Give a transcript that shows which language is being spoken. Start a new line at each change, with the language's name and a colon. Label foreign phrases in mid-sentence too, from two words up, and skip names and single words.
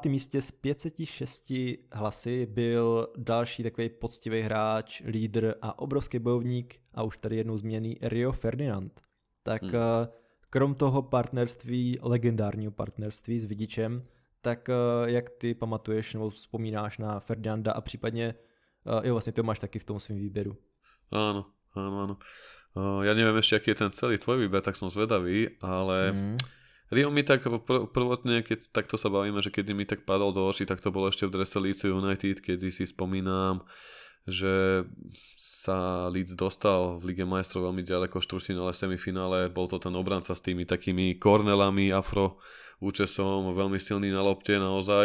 Czech: místě s 506 hlasy byl další takový poctivý hráč, lídr a obrovský bojovník a už tady jednou zmíněný Rio Ferdinand. Tak krom toho partnerství, legendárního partnerství s Vidičem, tak jak ty pamatuješ nebo vzpomínáš na Ferdinanda a případně, jo vlastně to máš taky v tom svém výběru.
Slovak: Áno. Ja neviem ešte, aký je ten celý tvoj výber, tak som zvedavý, ale Rio mi tak prvotne, keď takto sa bavíme, že kedy mi tak padol do očí, tak to bolo ešte v drese Leeds United, kedy si spomínam, že sa Leeds dostal v Lige majstrov veľmi ďaleko, štvrťfinále, semifinále, bol to ten obranca s tými takými kornelami, afro účesom, veľmi silný na lopte naozaj.